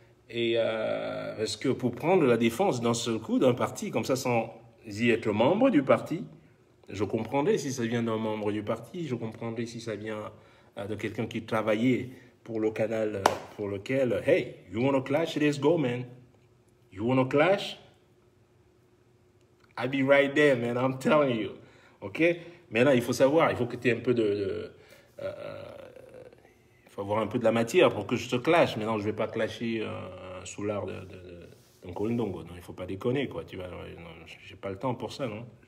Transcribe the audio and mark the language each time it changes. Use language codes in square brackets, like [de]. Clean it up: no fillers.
[fr] Et parce que pour prendre la défense d'un seul coup d'un parti, comme ça, sans y être membre du parti, je comprendrais si ça vient d'un membre du parti, je comprendrais si ça vient de quelqu'un qui travaillait pour le canal pour lequel, [en] hey, you wanna clash, let's go, man. You wanna clash? I'll be right there, man, I'm telling you. OK? [fr] Maintenant, il faut savoir, il faut que tu aies un peu il faut avoir un peu de la matière pour que je te clash. Maintenant, je ne vais pas clasher sous l'art d'un Kolndongo. Non, il ne faut pas déconner, quoi. Tu vois, j'ai pas le temps pour ça, non?